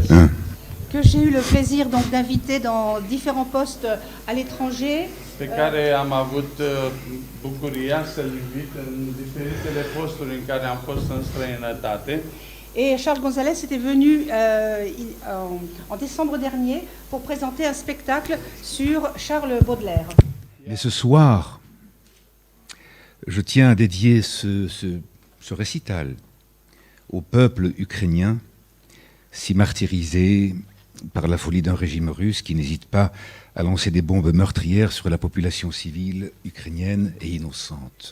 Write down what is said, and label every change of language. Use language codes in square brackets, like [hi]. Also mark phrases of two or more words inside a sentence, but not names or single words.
[fr] Que j'ai eu le plaisir donc d'inviter dans différents postes à l'étranger. [ro] Pe care am avut bucuria să-l invit în diferitele posturi în care am fost în străinătate. [fr] Et Charles González était venu en décembre dernier pour présenter un spectacle sur Charles Baudelaire. Mais ce soir, je tiens à dédier ce récital au peuple ukrainien, si martyrisé par la folie d'un régime russe qui n'hésite pas à lancer des bombes meurtrières sur la population civile ukrainienne et innocente.